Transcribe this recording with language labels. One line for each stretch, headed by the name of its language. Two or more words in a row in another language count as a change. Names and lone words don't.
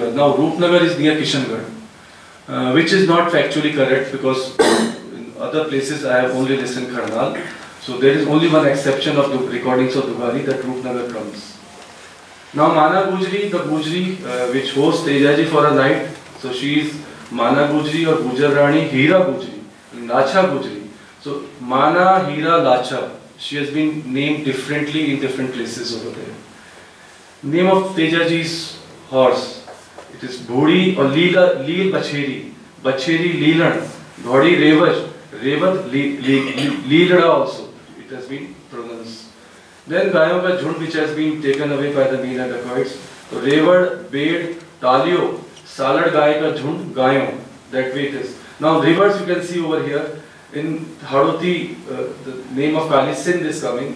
English: Now Roopnagar is near Kishangarh. which is not factually correct because in other places I have only listened Karnal. So there is only one exception of the recordings of Dugari that Roopnagar comes. Now Mana Gujri, the Gujri which hosts Tejaji for a night, so she is Mana Gujri or Gujar Rani Hira Gujri, Lacha Gujri. So Mana, Hira, Lacha, she has been named differently in different places over there. Name of Tejaji's horse, it is Bhodi or Leel Bacheri, Bacheri Leelan, Bhodi Revash, Revat Leelada also, it has been pronounced. Then
Hindi: गायों का झुंड
English: which has been taken away by the Meena dacoits. So Revad, Bed, Talio, Salad
Hindi: गाय का झुंड,
English: Gayon, that way it is. Now rivers you can see over here. In Hadoti, the name of Kali Sindh is coming.